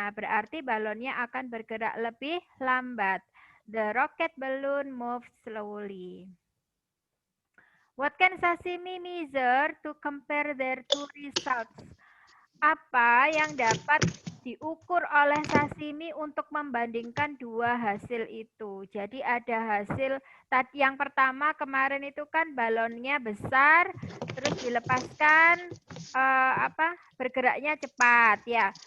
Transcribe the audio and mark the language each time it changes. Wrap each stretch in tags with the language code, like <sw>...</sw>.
<id>Nah, berarti balonnya akan bergerak lebih lambat.</id> <en>The rocket balloon moves slowly. What can sashimi measure to compare their two results?</en> <id>Apa yang dapat diukur oleh sashimi untuk membandingkan dua hasil itu? Jadi ada hasil tadi yang pertama kemarin itu kan balonnya besar, terus dilepaskan bergeraknya cepat ya.</id>